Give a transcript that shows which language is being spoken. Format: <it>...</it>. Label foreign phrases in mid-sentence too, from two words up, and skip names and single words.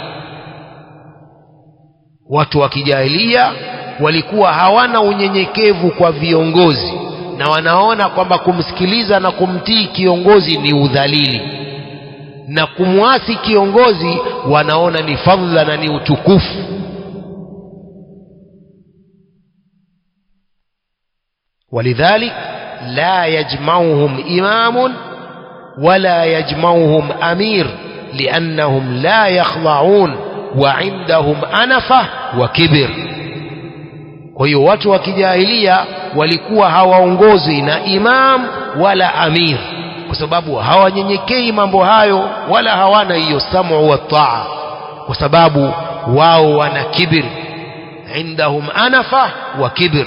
<sw>Watu wa kijahiliya walikuwa hawana unyenyekevu kwa viongozi, na wanaona kwamba kumsikiliza na kumtii kiongozi ni udhalili, na kumwasi kiongozi wanaona ni fadhila na ni utukufu.</sw> <ar>ولذلك لا يجمعهم إمام ولا يجمعهم أمير لأنهم لا يخضعون وعندهم أنفة وكبر.</ar> <sw>Kwa hiyo watu wa kijahiliya walikuwa hawaongozwi na imam wala amir, kwa sababu hawanyenyekei mambo hayo, wala hawana hiyo</sw> <ar>السمع والطاعة,</ar> <sw>kwa sababu wao wana kibir.</sw> <ar>عندهم أنفة وكبر.</ar>